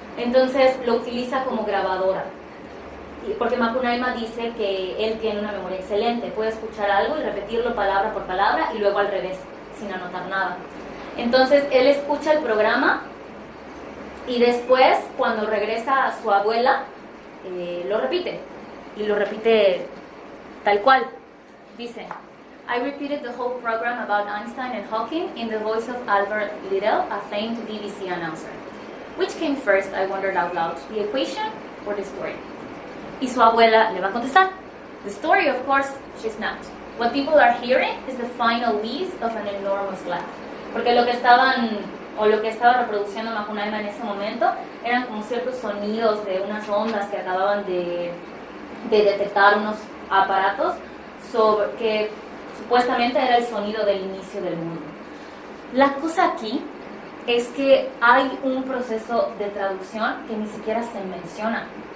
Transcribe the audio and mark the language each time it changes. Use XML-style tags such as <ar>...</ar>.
<es>Entonces lo utiliza como grabadora, porque Macunaíma dice que él tiene una memoria excelente, puede escuchar algo y repetirlo palabra por palabra y luego al revés, sin anotar nada. Entonces él escucha el programa y después, cuando regresa a su abuela, lo repite, y lo repite tal cual. Dice:</es> <en>I repeated the whole program about Einstein and Hawking in the voice of Albert Liddell, a famed BBC announcer. Which came first, I wondered out loud, the equation or the story?</en> <es>Y su abuela le va a contestar:</es> <en>the story, of course, she snapped. What people are hearing is the final wheeze of an enormous laugh.</en> <es>Porque lo que estaba reproduciendo Macunaíma en ese momento eran como ciertos sonidos de unas ondas que acababan de detectar unos aparatos que supuestamente era el sonido del inicio del mundo. La cosa aquí es que hay un proceso de traducción que ni siquiera se menciona.</es>